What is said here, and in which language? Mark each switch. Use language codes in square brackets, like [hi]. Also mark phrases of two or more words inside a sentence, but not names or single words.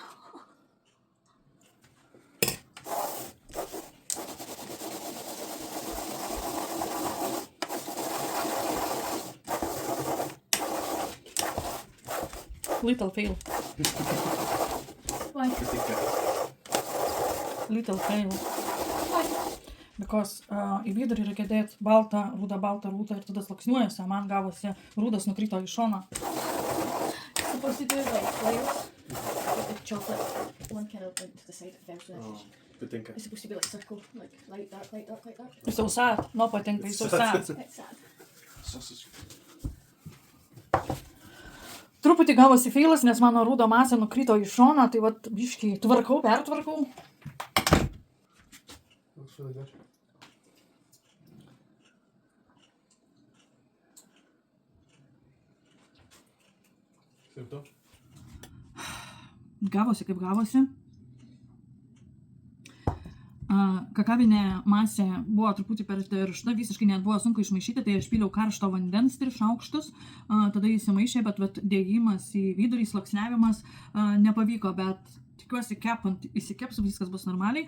[en] Little fail. Why? Little fail. Why? [lt] Because į vidurį reikia dėti baltą, rudą ir tada sluoksniuojasi. Man gavosi, rudas nukrito į šoną. [en] Supposed to do like layers with the chocolate. One kind of went to the side of the Oh, fish. [lt] patinka. [en] It's supposed to be like circle, like that, like that, like that. [lt] Ir sausat, nu patinka į sausat. [en] It's sad. Sausage. [lt] Truputį gavosi feilas, nes mano rudo masė nukrito į šoną, tai vat biškį pertvarkau. [en] Looks really good. Simto? [lt] Gavosi kaip gavosi. Kakavinė masė buvo truputį per tiršta, visiškai net buvo sunku išmaišyti, tai aš pyliau karšto vandens 3 šaukštus, tada įsimaišė, bet dėjimas į vidurį, sluoksniavimas nepavyko, bet tikiuosi kepant įsikeps, viskas bus normaliai.